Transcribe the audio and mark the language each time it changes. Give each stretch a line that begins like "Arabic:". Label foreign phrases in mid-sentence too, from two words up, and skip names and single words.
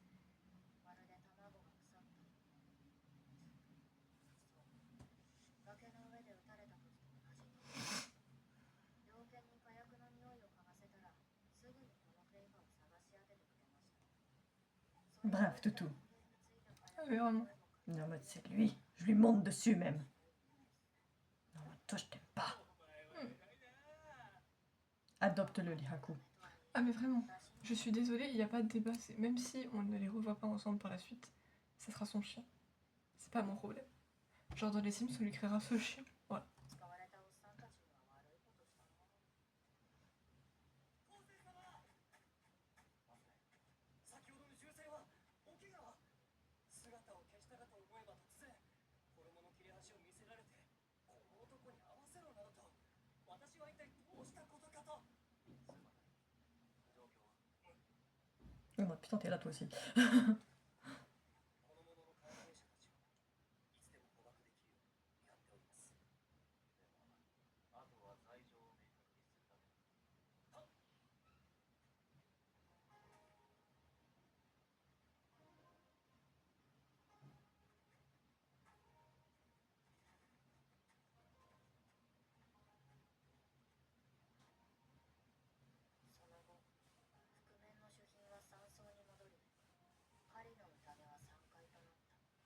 Japanese: まるで卵が腐ったような。そう、崖の上で撃たれた時と同じ匂い。猟犬に火薬の匂いを嗅がせたらすぐにこのフェイファを探し当ててくれました。
French: Bref, toutou. Ah oui, vraiment. Non, mais c'est lui. Je lui monte dessus même. Non, mais toi, je t'aime pas. Adopte-le, Lihaku. Ah mais vraiment, je suis désolée, il n'y a pas de débat. Même si on ne les revoit pas ensemble par la suite, ça sera son chien. C'est pas mon problème. Genre dans les Sims, on lui créera ce chien. Voilà.
Japanese: 使われたおっさんたちには悪いことしたな。皇帝様。先ほどの銃声はお怪我は姿を消したかと思えば突然衣の切れ端を見せられてこの男に合わせろなどと私は一体どうしたことかと。すまない。状況は
French: Oh, bah, putain, t'es là toi aussi.
Japanese: この者の関係者たちはいつでも捕獲できるようにやっております。でもあとは罪状を明確にするだけだ。はっ。その後、覆面の主賓は山荘に戻り、狩りの宴は3回となった。